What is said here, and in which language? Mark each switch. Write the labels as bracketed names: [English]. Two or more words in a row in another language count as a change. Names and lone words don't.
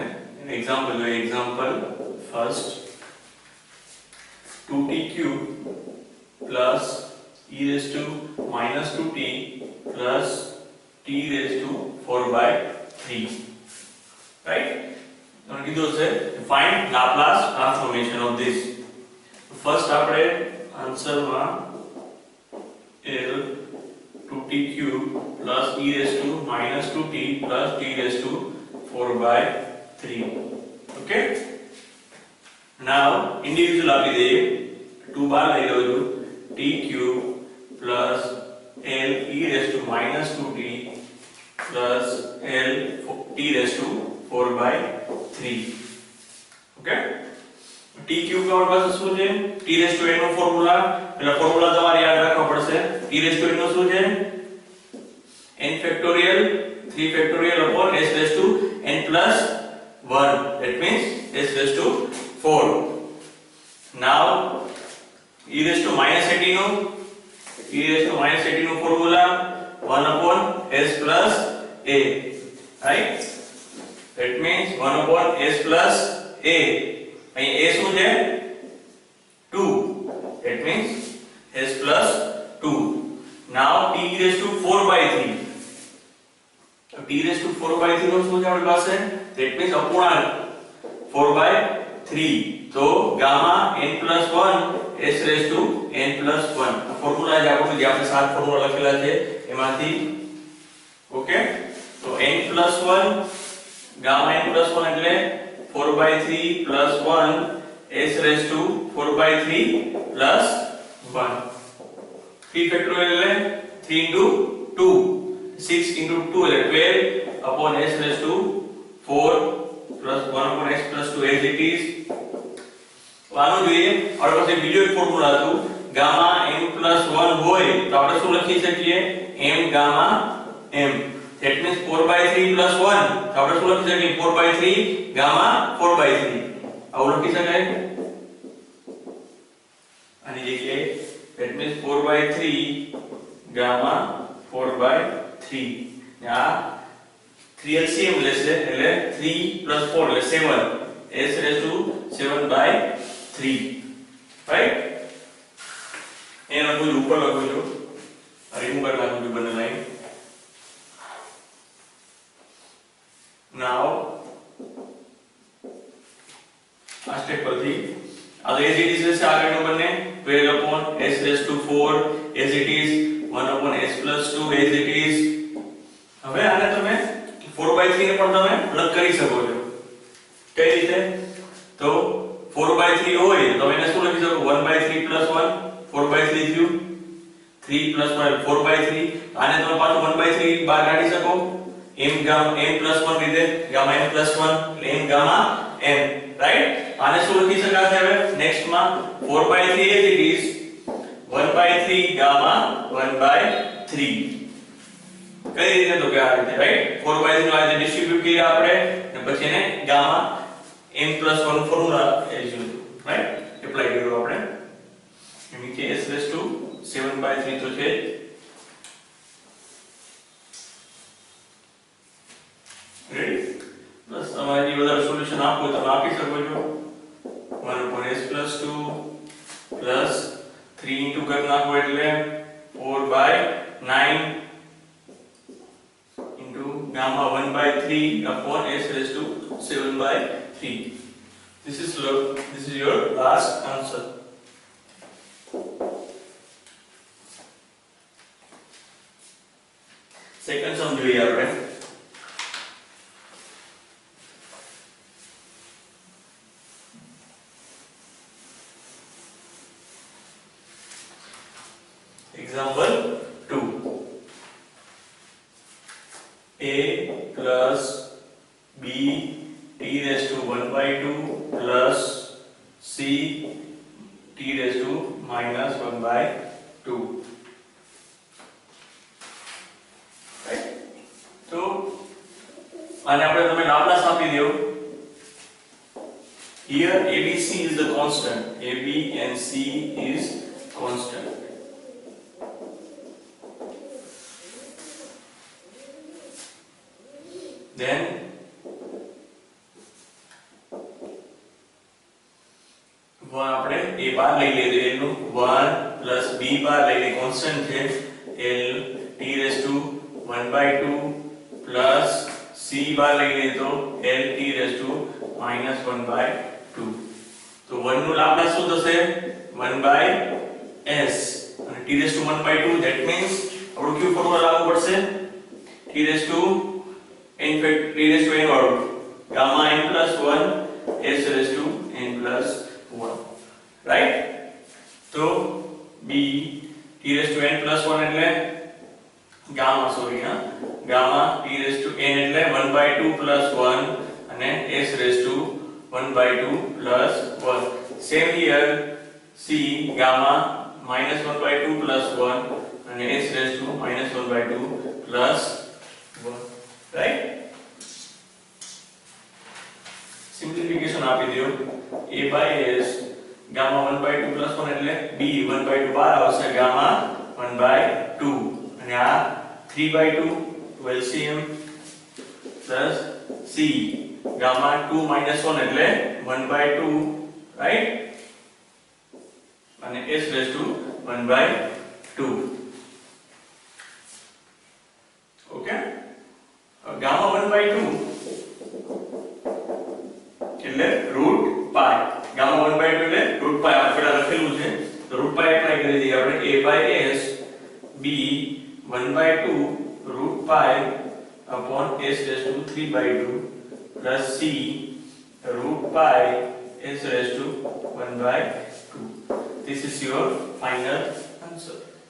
[English] એક્ઝામ્પલ જોઈએ. example first 2t³ plus e⁻⁻2t plus t⁴/3, રાઈટ. [Gujarati] તમને કીધું છે [English] find Laplace transformation of this. [Gujarati] ફર્સ્ટ આપણે આન્સરમાં L [English] 2t³ plus e⁻⁻2t plus t⁴/3. Okay, now individual [Gujarati] આપી દઈએ. 2 બાર લઈ લો છું. [English] t³ plus L e⁻⁻2t plus L t⁴/3. [Gujarati] Okay, t³ આપણી પાસે શું છે? t⁻n નો ફોર્મ્યુલા. એટલે ફોર્મ્યુલા તમારે યાદ રાખવો પડશે. t⁻n નો શું છે? [English] n factorial 3 factorial upon s⁻n plus 1. That means s⁴. Now e⁻80 [Gujarati] નો ફોર્મ્યુલા [English] 1 upon s plus a, right. That means 1 upon s plus a. [Gujarati] અહીં a શું છે? 2. [English] That means s plus 2. [Gujarati] Now t⁴/3. t⁴/3 નો શું છે આપણી પાસે? [English] That means અપૂર્ણાંક 4/3. તો ગામા n plus 1 s⁻n plus 1. [Gujarati] આ ફોર્મ્યુલા જે આપણે 7 ફોર્મ્યુલા લખેલા છે એમાંથી. [English] ઓકે, તો n plus 1 ગામા n plus 1 એટલે 4/3 plus 1 s⁴/3 plus 1. 3 factorial એટલે 3 into 2, 6 into 2 એટલે 12 upon s raised to 4 plus 1 upon x plus 2 as it is. [Gujarati] આનું જોઈએ આપણી પાસે બીજો એક ફોર્મ્યુલા હતું [English] gamma m plus 1 [Gujarati] હોય તો આપણે શું લખી શકીએ [English] m gamma m. that means 4/3 plus 1 [Gujarati] તો આપણે શું લખી શકીએ 4/3 ગામા 4/3 આવું લખી શકાય આની જગ્યાએ [English] that means 4/3 ગામા 4/3 [Gujarati] ને આ 3 LCM લેશે એટલે [English] 3 plus 4 [Gujarati] એટલે 7 [English] s raised to 7/3 right [Gujarati] એનો કોઈ ઉપર લખો છો રિમૂવ કરી નાખો છો બંને લાઈન. now આ સ્ટેપ પરથી આ [English] as it is [Gujarati] છે આગળનો બંને [English] 12 upon s raised to 4 as it is [Gujarati] 1 upon s plus 2 as it is. હવે આને તમે 4/3 ને પણ તમે અલગ કરી શકો છો કઈ રીતે તો 4/3 હોય તો એને શું લખી શકો [English] 1/3 plus 1 [Gujarati] 4/3 થયું [English] 3 plus 1 [Gujarati] 4/3 આને તમે પાછું 1/3 બહાર કાઢી શકો [English] m gamma m plus 1 [Gujarati] લીધે [English] gamma m plus 1 [Gujarati] એટલે [English] m gamma m right. [Gujarati] આને શું લખી શકાશે હવે નેક્સ્ટ માં 4/3 [English] as it is [Gujarati] 1/3 ગામા 1/3 કઈ રીતે તો કે આ રીતે રાઈટ 4/3 નો આ રીતે ડિસ્ટ્રીબ્યુટ કર્યા આપણે અને પછી એને ગામા m plus 1 [English] formula as use right apply [Gujarati] કર્યો આપણે એમ કે [English] s raised to 7/3 [Gujarati] તો છે રેડી. બસ તમારે વધારે સોલ્યુશન આપો તો આપી શકો છો [English] 1 upon s plus 2 plus 3 into [Gujarati] કરી નાખો એટલે [English] 4/9 into gamma 1/3 upon s raised to 7/3. This is your last answer. Second sum [Gujarati] જોઈએ આપણે [English] example 2 a plus b t raised to 1/2 plus c t raised to minus 1/2 right. [Gujarati] તો આને આપણે તમે લાપ્લાસ આપી દો. [English] here abc is the constant, ab and c is constant. [Gujarati] then આપણે a બાર લઈ લઈએ તો એનું 1 plus b બાર લઈ લઈએ કોન્સ્ટન્ટ છે [English] l t raised to 1/2 plus c [Gujarati] બાર લઈ લઈએ તો [English] l t raised to minus 1/2. [Gujarati] તો 1 નું લાપ્લાસ શું થશે [English] 1/s અને t raised to 1/2 that means [Gujarati] આપણું કયું ફોર્મ્યુલા લાગુ પડશે [English] t raised to in fact t raised to n વાળું gamma n plus 1 s raised to n plus 1 right. તો b t raised to n plus 1 [Gujarati] એટલે [English] gamma gamma t raised to n એટલે 1/2 plus 1 અને s raised to 1/2 plus 1. same here c gamma minus 1/2 plus 1 and s raised to minus 1/2 plus 1 right. simplification [Gujarati] આપી દો [English] a by s gamma 1/2 plus 1 એટલે b 1/2 [Gujarati] બાર આવશે [English] gamma 1/2 [Gujarati] અને આ [English] 3/2 LCM plus c gamma 2 minus 1 એટલે 1/2 right અને s raised to 1/2 okay. gamma 1/2 એટલે root pi gamma 1/2 એટલે root pi [Gujarati] આપણે લખેલું છે તો [English] root pi એપ્લાય [Gujarati] કરી દઈએ આપણે [English] a by s b 1/2 root pi upon s raised to 3/2 plus c root pi s raised to 1/2. This is your final answer.